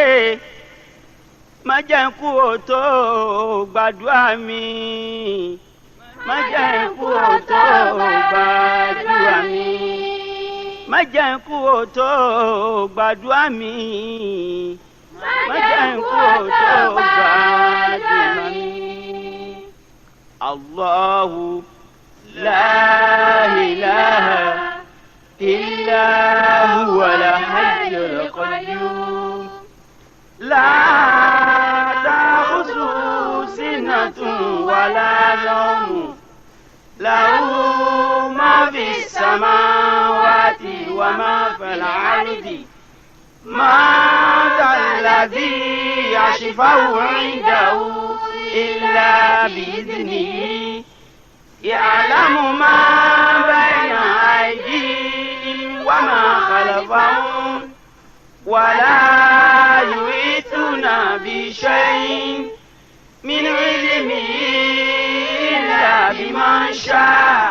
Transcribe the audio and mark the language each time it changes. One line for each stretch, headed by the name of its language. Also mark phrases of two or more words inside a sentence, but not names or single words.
Yoruba: Má jẹ́ n kú òtó gbàdúrà mi. Má jẹ́ n kú òtó gbàdúrà mi. Má jẹ́ n kú òtó gbàdúrà mi. Má jẹ́ n kú òtó gbàdúrà mi.
Arabic: الله لا إله إلا هو الحي القيوم. لا تأخذه سنة ولا نوم. له ما في السماوات وما في الأرض. ما ذا الذي يشفع عنده إلا بإذنه. يعلم ما بين أيديهم وما خلفهم ولا يحيطون بشيء من علمه إلا بما شاء.